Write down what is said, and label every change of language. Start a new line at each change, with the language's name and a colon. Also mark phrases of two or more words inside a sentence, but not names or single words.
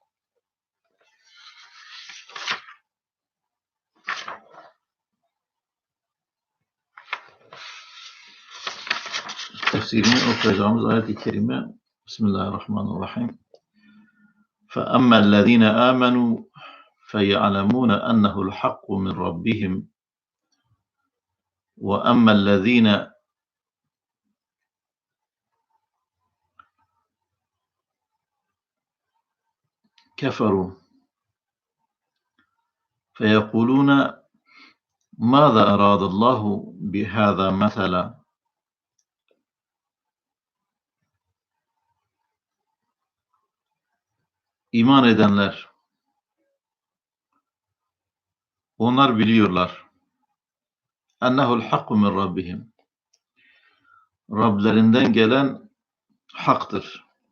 Turkish: Tefsirini okuyacağımız ayet-i kerime Bismillahirrahmanirrahim.
Arabic: فَأَمَّا الَّذ۪ينَ آمَنُوا فَيَعْلَمُونَ أَنَّهُ الْحَقُّ مِنْ رَبِّهِمْ وَأَمَّا الَّذ۪ينَ كَفَرُوا فَيَقُولُونَ ماذا أراد الله بهذا مثلا.
Turkish: İman edenler, onlar biliyorlar.
Arabic: أنه الحق من ربهم.
Turkish: Rablerinden gelen haktır.